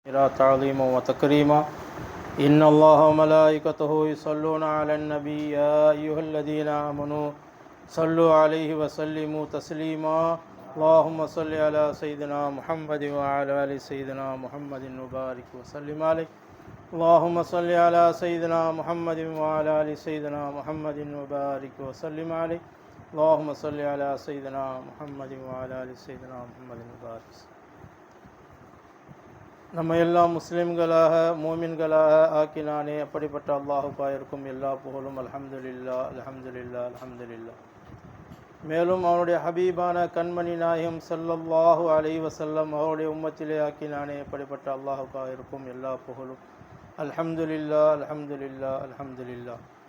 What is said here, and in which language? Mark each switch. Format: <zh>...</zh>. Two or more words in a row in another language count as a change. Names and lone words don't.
<ar>تعظيما وتكريما إن الله وملائكته يصلون على النبي يا أيها الذين آمنوا صلوا عليه وسلموا تسليما اللهم صل على سيدنا محمد وعلى آل سيدنا محمد وبارك وسلم عليه اللهم صل على سيدنا محمد وعلى آل سيدنا محمد وبارك وسلم عليه اللهم صل على سيدنا محمد وعلى آل سيدنا محمد وبارك.</ar> <ta>நம்ம எல்லாம் முஸ்லிம்களாக மூமின்களாக ஆக்கினானே அப்படிப்பட்ட அல்லாஹுக்காக இருக்கும் எல்லா புகழும்</ta> <ar>الحمد لله الحمد لله الحمد لله.</ar> <ta>மேலும் அவனுடைய ஹபீபான கண்மணி நாயகம்</ta> <ar>صلى الله عليه وسلم</ar> <ta>அவருடைய உம்மத்திலே ஆக்கினானே அப்படிப்பட்ட அல்லாஹுக்காக இருக்கும் எல்லா புகழும்</ta> <ar>الحمد لله الحمد لله الحمد لله.</ar>